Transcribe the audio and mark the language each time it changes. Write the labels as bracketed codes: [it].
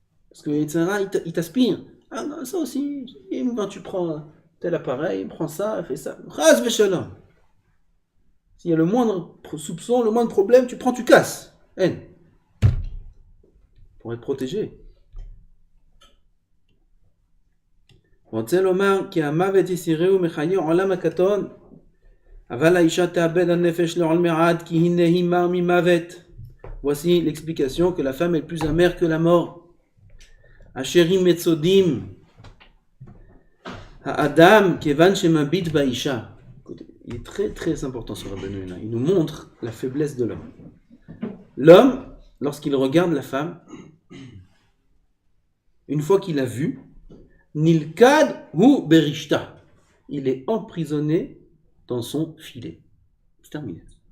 [fr] Parce que il t'aspire. Ah non, ça aussi, et quand tu prends tel appareil, prends ça, fais ça. Ras v'shalom. S'il y a le moindre soupçon, le moindre problème, tu prends, tu casses. Pour être protégé. [he] רוצה לומר כי המוות יסירהו מחיי עולם הקטון, אבל האישה תאבד הנפש לעולמי עד כי הנה היא מר ממוות. [fr] Voici l'explication que la femme est plus amère que la mort. [he] Asherim metzodim ha'adam kevan shemabit ba'isha. [fr] Il est très très important ce Rabbeinu Yonah. Il nous montre la faiblesse de l'homme. L'homme, lorsqu'il regarde la femme, une fois qu'il a vu, [he] Nilkad hu berishta, [fr] il est emprisonné dans son filet. C'est terminé.